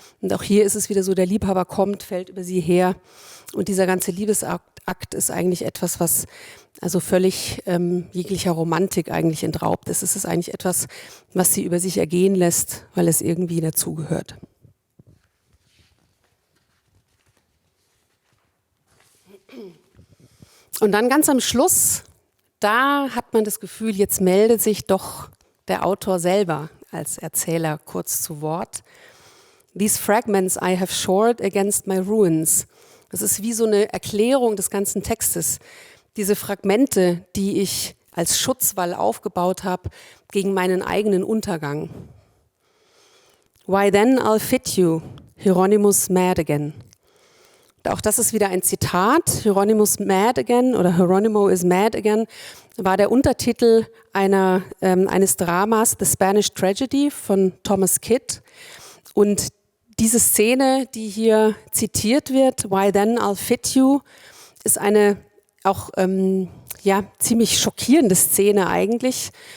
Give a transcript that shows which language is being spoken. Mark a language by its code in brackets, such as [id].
[de] Und auch hier ist es wieder so, der Liebhaber kommt, fällt über sie her. Und dieser ganze Liebesakt ist eigentlich etwas, was also völlig jeglicher Romantik eigentlich entraubt ist. Es ist eigentlich etwas, was sie über sich ergehen lässt, weil es irgendwie dazugehört. Und dann ganz am Schluss, da hat man das Gefühl, jetzt meldet sich doch der Autor selber als Erzähler kurz zu Wort. [en] These fragments I have shored against my ruins. [de] Das ist wie so eine Erklärung des ganzen Textes. Diese Fragmente, die ich als Schutzwall aufgebaut habe gegen meinen eigenen Untergang. [en] Why then I'll fit you, Hieronymus mad again. [de] Auch das ist wieder ein Zitat. [en] Hieronymus mad again [de] oder [en] Hieronimo is mad again [de] war der Untertitel eines Dramas, The Spanish Tragedy von Thomas Kyd. Und diese Szene, die hier zitiert wird, [en] Why then I'll fit you, [de] ist eine auch ziemlich schockierende Szene eigentlich.